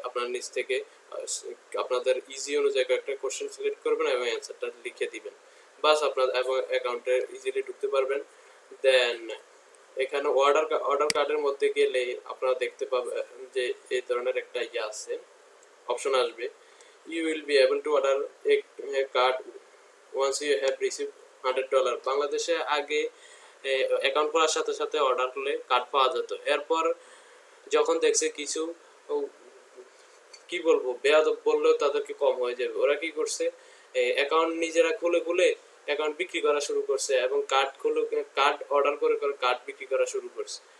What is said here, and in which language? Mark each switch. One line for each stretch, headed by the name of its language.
Bangla: আপনার নিচ থেকে আপনাদের ইজি অনুযায়ী কয়েকটা কোশ্চেন সিলেক্ট করবেন এবং অ্যান্সারটা লিখে দিবেন। বাস আপনার অ্যাকাউন্টে ইজিলি ঢুকতে পারবেন। দেন এখানে অর্ডার কার্ডের মধ্যে গেলে আপনারা দেখতে পাবেন যে এই ধরনের একটা আছে, অপশন আসবে।
English: You will be able to order a card once you have received $100.
Bangla: বাংলাদেশে আগে অ্যাকাউন্ট খোলার সাথে সাথে অর্ডার করলে কার্ড পাওয়া যেত। এরপর যখন দেখছে কিছু কি বলবো, বেয়াদব বললেও তাদেরকে কম হয়ে যাবে, ওরা কি করছে, অ্যাকাউন্ট নিজেরা খুলে অ্যাকাউন্ট বিক্রি করা শুরু করছে এবং কার্ড অর্ডার করে কার্ড বিক্রি করা শুরু করছে।